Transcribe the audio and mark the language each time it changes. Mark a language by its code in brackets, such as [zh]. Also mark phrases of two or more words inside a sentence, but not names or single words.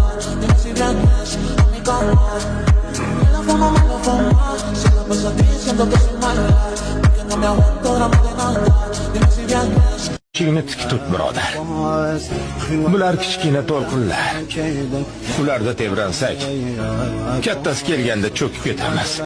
[es] Dime si vienes a mi cama. Me la fuma, se la pasa diciendo que soy mala, porque no me aguanto drama de nada. Dime si vienes. [uz] Kichikni tik tut, birodar. Bular kichkina to'lqinlar. Ularda tebransak, kattasi kelganda cho'kib ketamiz.